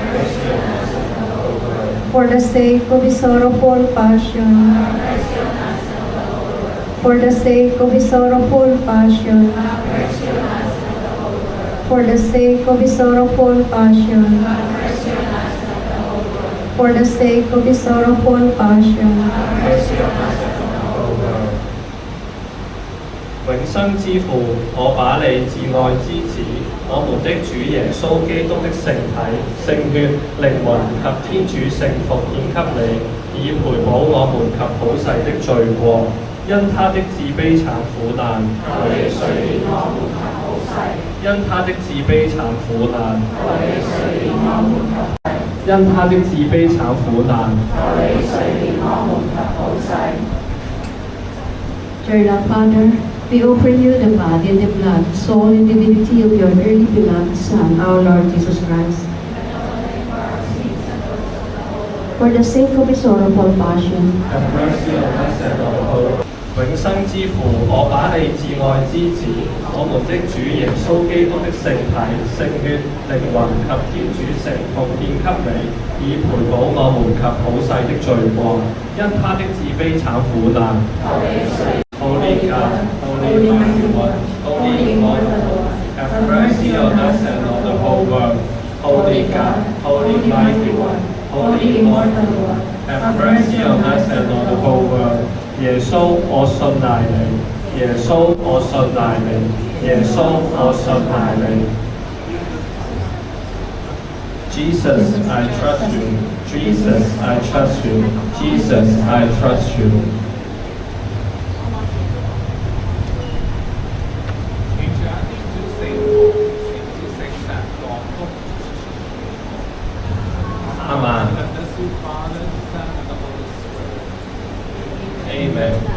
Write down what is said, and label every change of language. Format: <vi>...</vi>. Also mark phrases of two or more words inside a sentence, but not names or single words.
<en>for the sake of His sorrowful passion, for the sake of His sorrowful passion, for the sake of His sorrowful passion, for the sake of His sorrowful passion.</en> <zh>永生之父，我把你至愛之子，我們的主耶穌基督的聖體、聖血、靈魂及天主聖服獻給你，以賠補我們及普世的罪過。因他的自卑慘苦難，因他的自卑慘苦難，因他的自卑慘苦難。</zh> <en>Dear Lord Father, we offer you the body and the blood, soul and divinity of your dearly beloved Son, our Lord Jesus Christ. For the sake of His sorrowful passion, have mercy on us and on the whole.</en> <zh>永生之父，我把你至愛之子，我們的主耶穌基督的聖體、聖血、靈魂及天主聖服獻給你，以賠補我們及普世的罪過。因他的自卑慘苦難。</zh> <en>Holy God, Holy Mighty One, Holy Immortal, have mercy on us and on the whole world. Holy God, Holy Mighty One, Holy Immortal, have mercy on us and on the whole world.</en> <zh>耶穌，我信賴你；耶穌，我信賴你；耶穌，我信賴你。</zh> <en>Jesus, I trust you. Jesus, I trust you. Jesus, I trust you.</en> <zh>阿們。Amen.</zh>